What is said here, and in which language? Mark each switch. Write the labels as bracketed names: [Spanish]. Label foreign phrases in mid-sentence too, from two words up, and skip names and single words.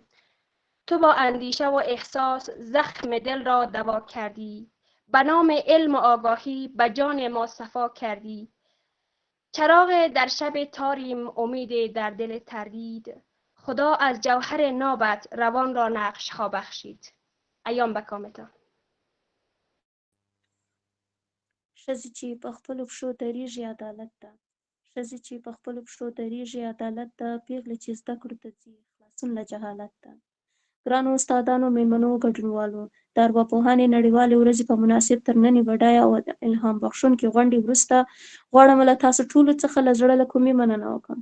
[Persian] تو با اندیشه و احساس زخم دل را دوا کردی، به نام علم و آگاهی به جان ما صفا کردی. چراغ در شب تاریم، امید در دل تردید، خدا از جوهر نابت روان را نقش ها بخشید. ایام به کامتان. [Pashto] ښځې چې په خپلو پښو درېږي عدالت ده، ښځې چې په خپلو پښو درېږي عدالت ده، پیغلې چې زده کړو ته ځي خلاصون له جهالت ده. ګرانو استادانو، مېلمنو، ګډونوالو، د ارواپوهنې نړیوالې ورځې په مناسب تر نني بډایه او الهام بخښونکې غونډې وروسته غواړم له تاسو ټولو څخه له زړه له کومې مننه وکړم.